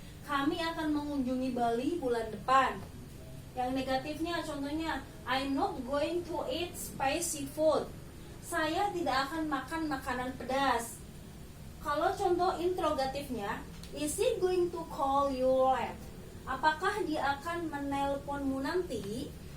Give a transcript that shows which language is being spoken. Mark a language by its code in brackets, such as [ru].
[id] Kami akan mengunjungi Bali bulan depan. Yang negatifnya, contohnya [en] I'm not going to eat spicy food. [id] Saya tidak akan makan makanan pedas. Kalau contoh interrogatifnya, [en] is he going to call you late? [id] Apakah dia akan menelponmu nanti?